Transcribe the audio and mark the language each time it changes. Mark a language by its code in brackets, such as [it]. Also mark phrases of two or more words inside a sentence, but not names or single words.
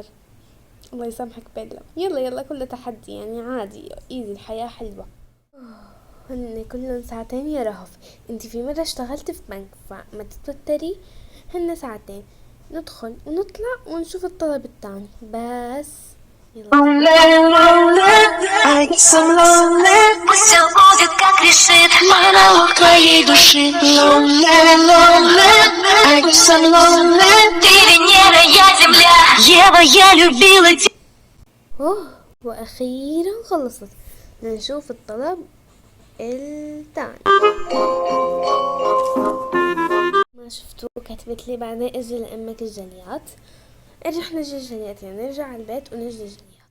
[ar] الله يسامحك بيلا. يلا يلا، كله تحدي يعني، عادي ايزي، الحياة حلوة. هن كلهم ساعتين يا رهف. انتي في مرة اشتغلت في بنك فما تتوتري. هن ساعتين، ندخل ونطلع ونشوف الطلب التاني بس. [ru] Пусть все будет как решит монолог твоей души. [en] Lonely, lonely, I'm so lonely. [ru] Ты Венера, я Земля. Ева, я любила тебя. [ar] واخيرا خلصت. نشوف الطلب التاني. ما شفتوه كتبت لي بعدين اجي لامك الجليات. رح نجي الجليات يعني نرجع على البيت ونجي الجليات.